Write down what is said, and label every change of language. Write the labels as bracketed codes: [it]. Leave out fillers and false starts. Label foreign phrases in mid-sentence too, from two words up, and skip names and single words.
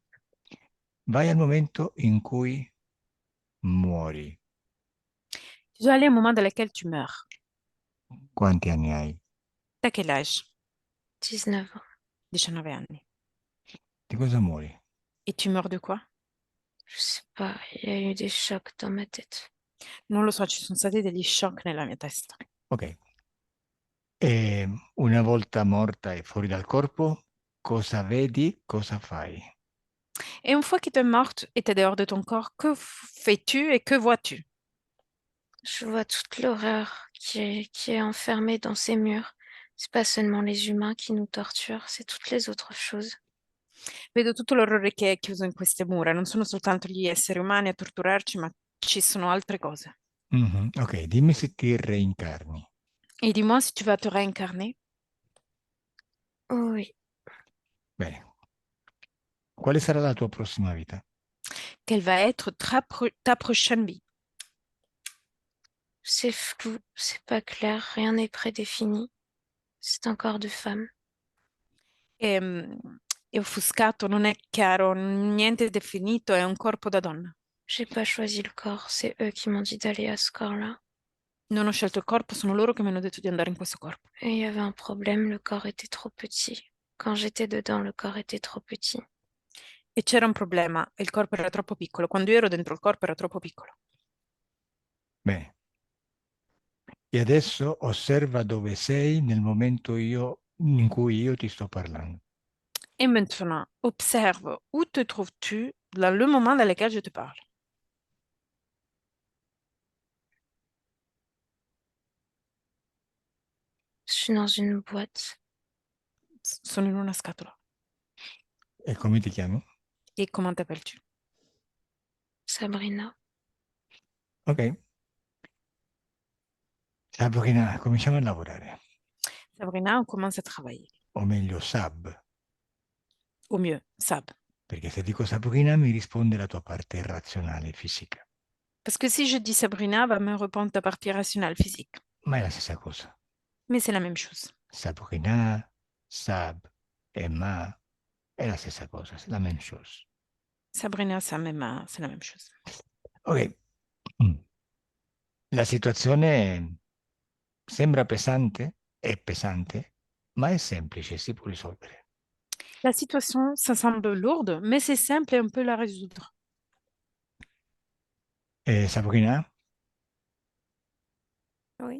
[it] vai al momento in cui muori. [fr] Tu dois aller au moment dans lequel tu meurs. [it] Quanti anni hai? [fr] T'as quel âge? 19 ans. [it] 19 anni. Di cosa muori? [fr] Et tu meurs de quoi? Je sais pas, il y a eu des chocs dans ma tête. [it] Non lo so, ci sono stati degli shock nella mia testa. Ok. E una volta morta e fuori dal corpo, cosa vedi, cosa fai? [fr] Et une fois que tu es morte et tu es dehors de ton corps, que fais-tu et que vois-tu? Je vois toute l'horreur qui est enfermée dans ces murs. C'est pas seulement les humains qui nous torturent, c'est toutes les autres choses. [it] Vedo tutto l'orrore che è chiuso in queste mura. Non sono soltanto gli esseri umani a torturarci, ma ci sono altre cose. Mhm. Ok, dimmi se ti reincarni. [fr] Et dis-moi si tu vas te réincarner. Oh oui, [it] Bene. Quale sarà la tua prossima vita? [fr] Quelle va être ta prochaine vie? c'est flou, c'est pas clair, rien n'est prédéfini. C'est un corps de femme. [it] È offuscato, non è chiaro, niente è definito, è un corpo da donna. [fr] J'ai pas choisi le corps, c'est eux qui m'ont dit d'aller à ce corps-là. [it] Non ho scelto il corpo, sono loro che mi hanno detto di andare in questo corpo. [fr] Et il y avait un problème, le corps était trop petit. Quand j'étais dedans, le corps était trop petit. [it] E c'era un problema, il corpo era troppo piccolo. Quando io ero dentro il corpo era troppo piccolo. Bene. E adesso osserva dove sei nel momento in cui io ti sto parlando. [fr] Et maintenant, observe où te trouves-tu dans le moment dans lequel je te parle. Je suis dans une boîte. [it] Sono in una scatola. E come ti chiami? [fr] Et comment t'appelles-tu? Sabrina. Ok. [it] Sabrina, cominciamo a lavorare. [fr] Sabrina, on commence à travailler. [it] O meglio, Sab. [fr] Au mieux, Sab. [it] Perché se dico Sabrina mi risponde la tua parte razionale fisica. [fr] Parce que si je dis Sabrina, va me répondre ta partie rationnelle physique. [it] Ma è la stessa cosa. [fr] Mais c'est la même chose. [it] Sabrina, Sab, Emma, è la stessa cosa, è [fr] la même chose. Sabrina, c'est la même chose. Ok. [it] La situazione sembra pesante, è pesante, ma è semplice, si può risolvere. [fr] La situation, ça semble lourde, mais c'est simple et on peut la résoudre. Sabrina, Oui.